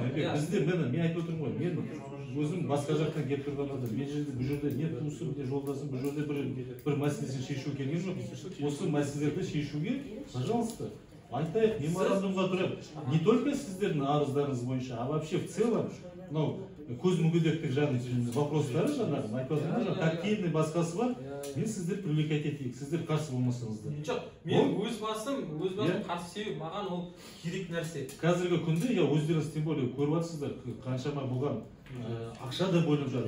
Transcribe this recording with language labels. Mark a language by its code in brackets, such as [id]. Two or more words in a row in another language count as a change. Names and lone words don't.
[kk] Бізде мен айтып отырмын ғой, мен өзім басқа жақтан келіп тұрған адам, мен жерде бұл жерде не туысым, не жолдасым, бұл жерде бір мәселесін шешу келген жоқ. Осы мәселелерді шешуге, пожалуйста, айтайық, меморандумға тұрайық. [ru] Не только [kk] сіздердің арыздарыңыз бойынша, [ru] а вообще в целом, [kk] көз мүгедектік жағын вопростары жаңағы айтып отырмын, тактильный басқасы бар. Мен сіздер привлекать етейік, сіздер қарсы болмасаңыздар. Жоқ, мен өз басым қарсы себеп, маған ол керек нәрсе. Қазіргі күнде өздеріңіз [ru] тем более [kk] көріп жатсыздар, қаншама болған ақша да бөлініп жатыр.